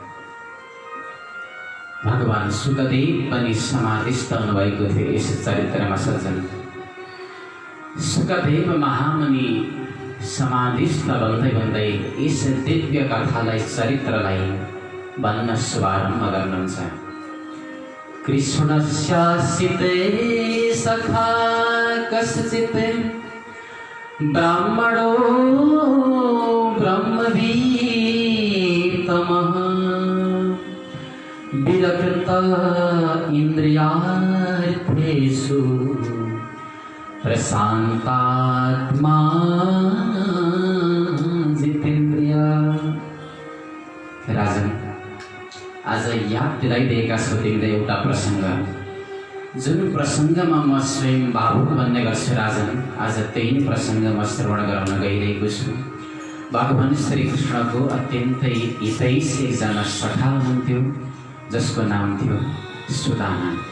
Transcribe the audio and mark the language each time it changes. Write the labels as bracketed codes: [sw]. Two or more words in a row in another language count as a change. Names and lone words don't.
[ne] भगवान शुकदेव पनि समाधिस्थ हुनुभएको थियो यस चरित्रमा सज्जन। शुकदेव महामुनि समाधिस्थ भन्दै यस दिव्य कथालाई चरित्रलाई भन्न शुभारम्भ गर्नुहुन्छ। [sa] कृष्णस्यासिते सखा कश्चित् ब्राह्मणो ब्रह्मवीतमः विरक्त इन्द्रियार्थेषु प्रशान्तात्मा जितेन्द्रिया। [ne] राजन आज याद दिलाइदिएका छौ तिमीले एउटा प्रसङ्ग, जुन प्रसङ्गमा म स्वयं भावुक बन्ने गर्छु राजन। आज त्यही प्रसङ्ग म श्रवण गराउन गइरहेको छु। भगवान श्री कृष्णको अत्यन्तै हितैषी एकजना सखा हुनुहुन्थ्यो जसको नाम थियो सुदामा।